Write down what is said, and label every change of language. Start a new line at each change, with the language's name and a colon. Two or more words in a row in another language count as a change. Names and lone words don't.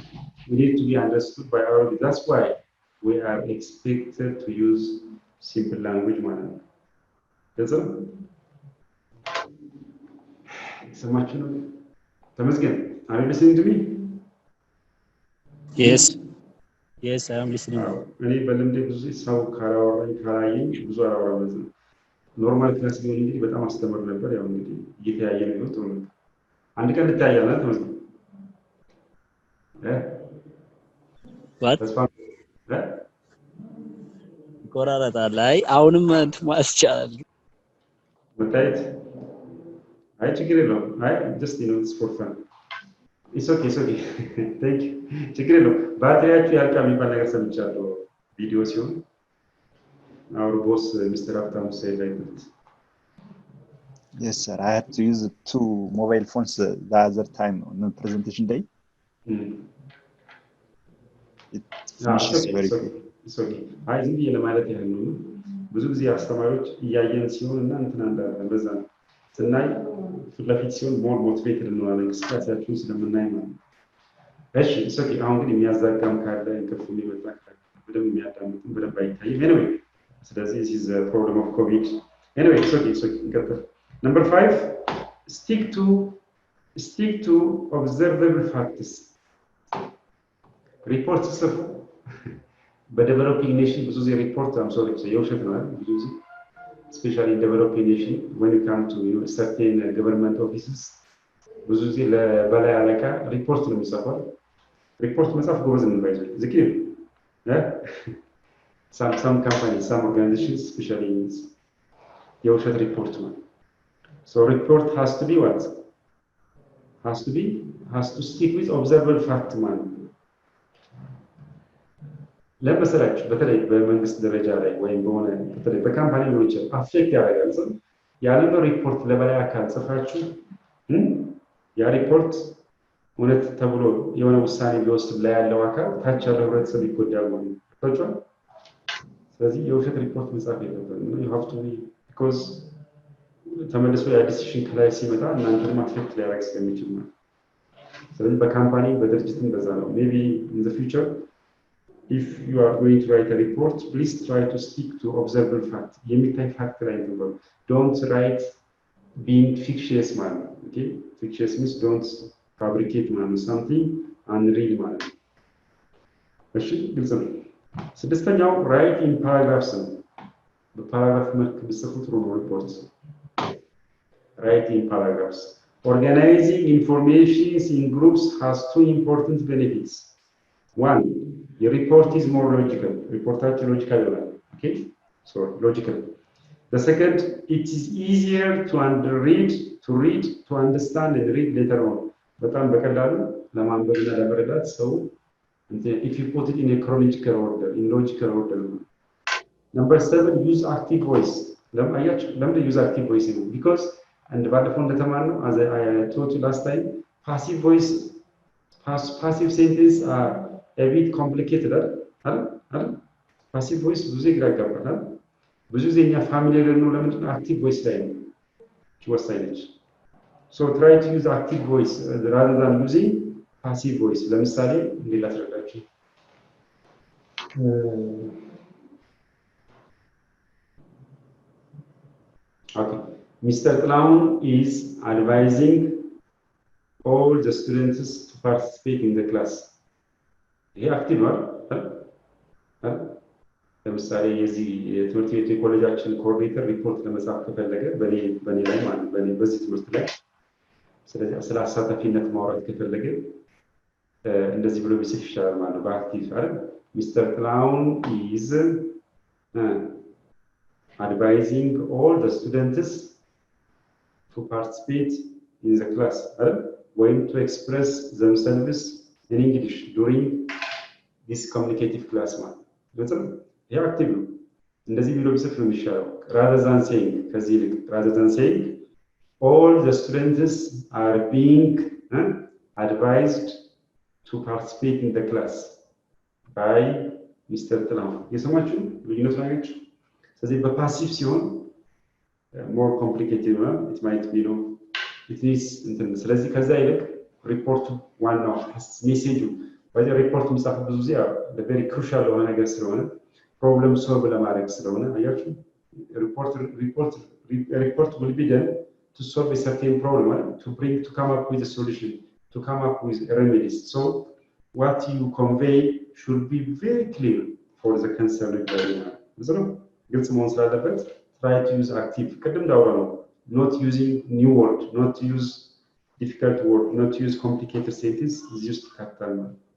English: We need to be understood by our audience. That's why we are expected to use simple language manner. That's all. So much, Tamaskin, are you listening to me? Yes. Yes, I am listening.
Amharic: እኔ በልምዴ ብዙ ሰው ካላወራኝ ካላየኝ ብዙ አላወራም። ኖርማል ክላስ ቢሆን እንግዲህ በጣም አስተምር ነበር። ያው እንግዲህ እየተያየ ነው ጥሩ ነው። አንድ ቀን ልታያለን ተመስገን
English: What?
Amharic: ተስፋ ይቆራረጣል። አይ አሁንም ማስቻል መታየት አይ ችግር የለውም።
English: I just you know it's for fun it's okay thank you
Amharic: ችግር የለውም። ባትሪያችሁ ያልቃል የሚባል ነገር ሰምቻለሁ ቪዲዮ ሲሆን
English: our boss Mr. Aftam said like that. Yes, sir. I had to use 2 mobile phones the other time on the presentation day. It finishes very quick. It's okay.
Amharic: አይ ዝም ብዬ ለማለት ያህል ነው። ብዙ ጊዜ አስተማሪዎች እያየን ሲሆን እና እንትን አንዳለን በዛ ስናይ ፊት ለፊት ሲሆን
English: more motivated
Amharic: እንሆናለን እንቅስቃሴያችሁን ስለምናይ ማለት ነው። እሺ
English: it's okay።
Amharic: አሁን ግን የሚያዛጋም ካለ እንቅልፍ የሚመጣ ካለ በደንብ የሚያዳምጥም በደንብ አይታይም።
English: Anyway, so this is a problem of COVID. Anyway, it's okay. Number 5, stick to observable facts. Reports by developing nation
Amharic: ብዙ ጊዜ
English: report I'm sorry to say
Amharic: የውሸት ነው አይደል ብዙ ጊዜ
English: especially in developing nation when you come to certain government offices
Amharic: ብዙ ጊዜ ለበላይ አለቃ ሪፖርት ነው የሚጻፈው ሪፖርት መጻፍ ጎበዝ ነው ባይዘው ዝክሪ
English: some companies some organizations especially
Amharic: የውሸት ሪፖርት ነው
English: so report has to be what has to stick with observable fact man
Amharic: ለምሳሌ በተለይ በመንግስት ደረጃ ላይ ወይም በሆነ በተለይ በካምፓኒ ነው ይችላል አፌክት ያደርጋል ሰው ያንን ሪፖርት ለበላይ አካል ጽፋችሁ ያ ሪፖርት እውነት ተብሎ የሆነ ውሳኔ ቢወስድ ላይ ያለው አካል ታች ያለው ህብረተሰብ ይጎዳል ማለት ነው። ስለዚህ የውሸት ሪፖርት መጻፍ የለበትም
English: you have to be because
Amharic: ተመልሶ ያ ዲሲሽን ከላይ ሲመጣ እናንተንም አፌክት ሊያደርግ ስለሚችል ነው። ስለዚህ በካምፓኒ በድርጅትም በዛ ነው
English: maybe in the future if you are going to write a report please try to stick to observable fact
Amharic: የሚታይ ፋክት ላይ ነው
English: don't write being fictitious man okay fictitious means don't fabricate man something unreal man
Amharic: እሺ ግልጽ ነው ስድስተኛው
English: write in paragraphs
Amharic: በፓራግራፍ መልክ ብጽፉት ጥሩ ነው ሪፖርት
English: write in paragraphs organizing information in groups has 2 important benefits. One, your report is more logical. Report logical, okay? So logical. The second, it is easier to read, to understand and read later on.
Amharic: በጣም በቀላሉ ለማንበብና ለመረዳት ሰው
English: if you put it in a chronological order, in logical order. Number 7, use active voice. ለምን use active voice? Because and
Amharic: ባለፈው እንደተማርነው
English: as I told you last time, passive voice, passive sentence are a bit complicated. Passive voice
Amharic: ብዙ ግራ ያጋባል። ብዙ ጊዜ እኛ ፋሚሊየር ነው ለምንድን ነው
English: active voice
Amharic: ላይ ነው ወሳኝ ነች።
English: So try to use active voice rather than using passive voice.
Amharic: ለምሳሌ እንዴት ላስረዳችሁ?
English: Okay. Mr. Clown is advising all the students to participate in the class.
Amharic: ይሄ አክቲቭ ነው አይደል? ለምሳሌ የዚህ የትምህርት ቤት የኮሌጃችን ኮኦርዲኔተር ሪፖርት ለመጻፍ ከፈለገ በኔ ላይ ማለት በኔ በዚህ ትምህርት ላይ ስለዚህ ስለ አሳታፊነት ማውራት ከፈለገ እንደዚህ ብሎ ቢጽፍ ይሻላል ማለት ነው በአክቲቭ አይደል Mr.
English: Clown is advising all the students to participate in the class
Amharic: አይደል ወይም
English: to express themselves in English during this communicative class
Amharic: ማለት ነው ይሄ አክቲቭ ነው እንደዚህ ብሎ ቢጽፍ ነው የሚሻለው
English: rather than saying
Amharic: ከዚህ ይልቅ
English: rather than saying all the students are being advised to participate in the class by Mr.
Amharic: Clown የሰማችሁ ልዩነት ናችሁ ስለዚህ በፓሲቭ ሲሆን
English: more complicated
Amharic: ነው
English: it might be no it needs
Amharic: እንትን ስለዚህ ከዛ ይልቅ ሪፖርቱ ዋናው ሜሴጁ ወደ ሪፖርት ምጻፍ ብዙ ጊዜ
English: very crucial
Amharic: የሆነ ነገር ስለሆነ
English: problem solve
Amharic: ለማድረግ ስለሆነ አያችሁ
English: report will be done to solve a certain problem to come up with a solution to come up with remedies so what you convey should be very clear for the concerned party
Amharic: ነው ግልጽ መሆን ስላለበት
English: try to use active
Amharic: ቅድም እንዳወራ ነው
English: not using new word not to use difficult word not to use complicated sentence is used to capital ነው